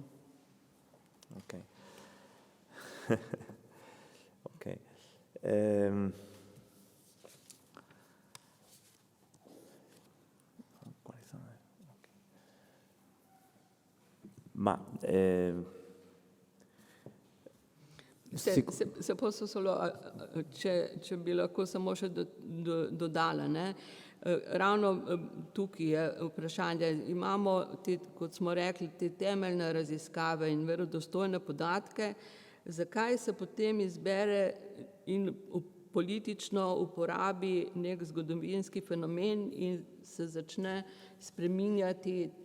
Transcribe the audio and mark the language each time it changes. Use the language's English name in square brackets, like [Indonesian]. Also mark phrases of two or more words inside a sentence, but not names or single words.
[Italian] Ok. Ok. Quali sono? Okay. Ma Se posso solo, [Slovenian] če bi lahko samo še dodala, ne? Ravno tukaj je vprašanje, imamo kot smo rekli, te temeljne raziskave in verodostojne podatke, zakaj se potem izbere in politično uporabi nek zgodovinski fenomen in se začne spreminjati